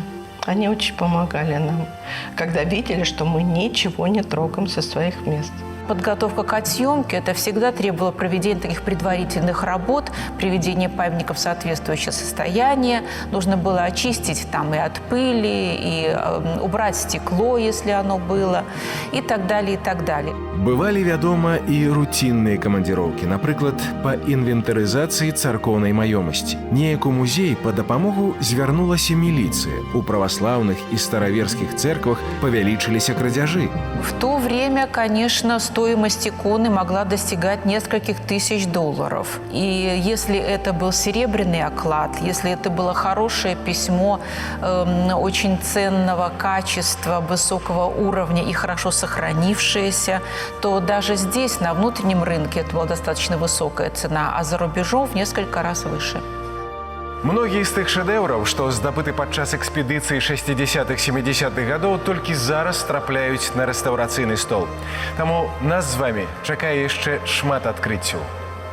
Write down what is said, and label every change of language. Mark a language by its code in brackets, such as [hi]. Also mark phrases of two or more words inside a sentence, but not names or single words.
[ru] Они очень помогали нам, когда видели, что мы ничего не трогаем со своих мест. Подготовка к отъемке – это всегда требовало проведения таких предварительных работ, приведения памятников в соответствующее состояние. Нужно было очистить там и от пыли, и убрать стекло, если оно было, и так далее, и так далее. [be] Бывалі, вядома, і руцінныя камандзіроўкі, напрыклад, па інвентарызацыі царкоўнай маёмасці. Неяк у музей па дапамогу звярнулася міліцыя. У праваслаўных і стараверскіх церквах павялічыліся крадзяжы. [ru] В то время, конечно, стоимость иконы могла достигать нескольких тысяч долларов. И если это был серебряный оклад, если это было хорошее письмо очень ценного качества, высокого уровня и хорошо сохранившееся, то даже здесь, на внутреннем рынке, это была достаточно высокая цена, а за рубежом в несколько раз выше. [be] Многія з тых шэдэўраў, што здабыты падчас экспедыцыі 60-70-х гадоў, толькі зараз трапляюць на рэстаўрацыйны стол. Таму нас з вамі чакае яшчэ шмат адкрыццяў.